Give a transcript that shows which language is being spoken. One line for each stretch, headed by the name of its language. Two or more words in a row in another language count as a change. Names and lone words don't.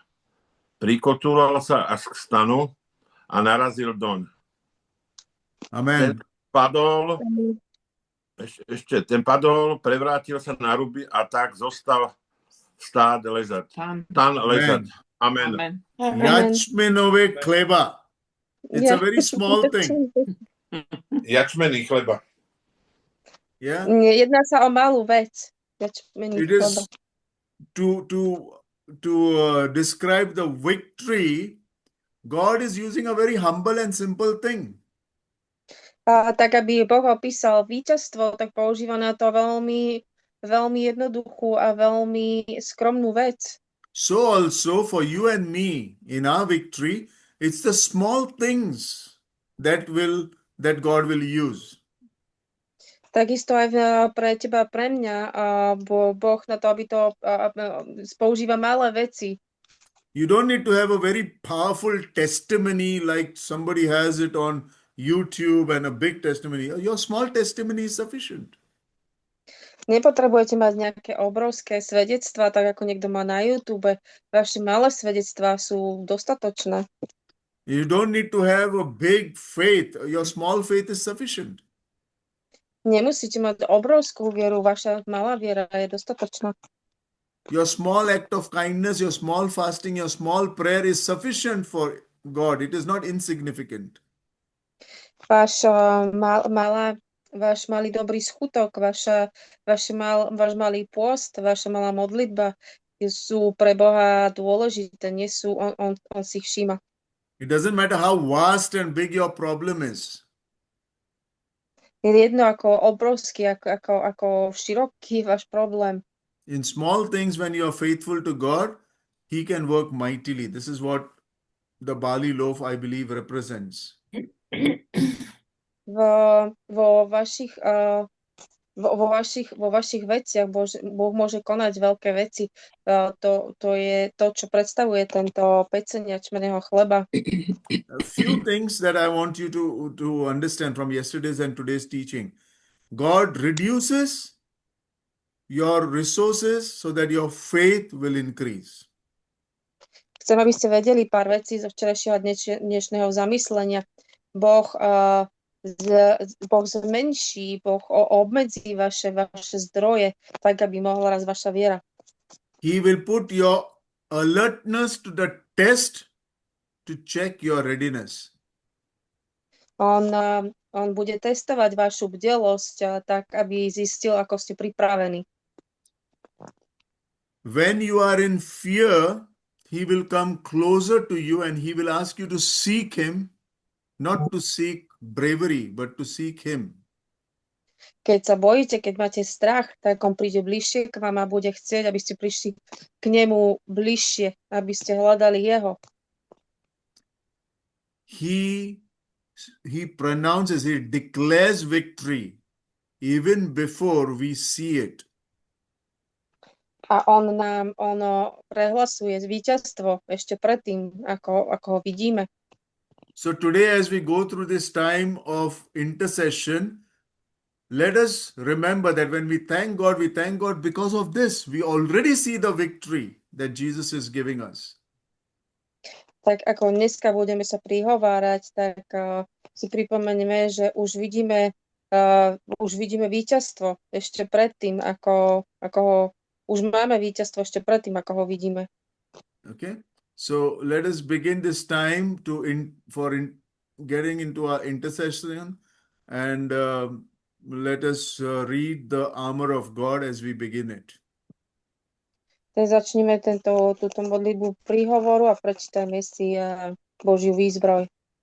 Slovak: Prikotúlal sa až k stanu a narazil doň. Amen. Ten padol, prevrátil sa na ruby a tak zostal stán ležať. Amen. Jačmenové chleba.
English: It's a very small thing.
Slovak: Jačmený chleba. Yeah. Jedná sa o malú vec. Jačmený
English: It
Slovak: chleba.
English: is to describe the victory. God is using a very humble and simple thing.
Slovak: A tak, aby Boh opísal víťazstvo, tak používa na to veľmi, veľmi jednoduchú a veľmi skromnú vec.
English: So also for you and me in our victory, it's the small things that God will use.
Slovak: Takisto aj pre teba a pre mňa, Boh na to, aby to používa malé veci.
English: You don't need to have a very powerful testimony like somebody has it on YouTube and a big testimony. Your small testimony is sufficient.
Slovak: Nepotrebujete mať nejaké obrovské svedectvá, tak ako niekto má na YouTube. Vaše malé svedectvá sú dostatočné.
English: You don't need to have a big faith. Your small faith is sufficient.
Slovak: Nemusíte mať obrovskú vieru, vaša malá viera je dostatočná.
English: Your small act of kindness, your small fasting, your small prayer is sufficient for God. It is not insignificant.
Slovak: Váš malý dobrý skutok, váš malý pôst, vaša malá modlitba sú pre Boha dôležité, nie sú, on si ich všíma.
English: It doesn't matter how vast and big your problem is.
Slovak: Je jedno, ako obrovský, ako široký váš problém.
English: In small things, when you are faithful to God, He can work mightily. This is what the barley loaf, I believe, represents.
Slovak: Vo vašich veciach Boh môže konať veľké veci. To je to, čo predstavuje tento peceň jačmeného chleba.
English: A few things that I want you to understand from yesterday's and today's teaching. God reduces your resources so that your faith will increase.
Slovak: Chcem, aby ste vedeli pár vecí zo včerajšieho dnešného zamyslenia. Boh zmenší, Boh obmedzí vaše zdroje, tak, aby mohla raz vaša viera.
English: He will put your alertness to the test to check your readiness.
Slovak: On bude testovať vašu bdelosť, tak, aby zistil, ako ste pripravení.
English: When you are in fear, He will come closer to you and He will ask you to seek Him, not to seek bravery, but to seek Him.
Slovak: Keď sa bojíte, keď máte strach, tak on príde bližšie k vám a bude chcieť, aby ste prišli k nemu bližšie, aby ste hľadali jeho.
English: He pronounces, he declares victory even before we see it.
Slovak: A on prehlasuje víťazstvo ešte predtým, ako ho vidíme.
English: So today, as we go through this time of intercession, let us remember that when we thank God because of this. We already see the victory that Jesus is giving us.
Slovak: Tak ako dneska budeme sa prihovárať, tak si pripomenieme, že už vidíme víťazstvo ešte predtým, ako ho už máme víťazstvo ešte predtým, ako ho vidíme.
English: Okay, so let us begin this time getting into our intercession, and let us read the armor of God as we begin it.
Slovak: Tak začneme túto modlitbu príhovoru a prečítajme si Božiu výzbroj.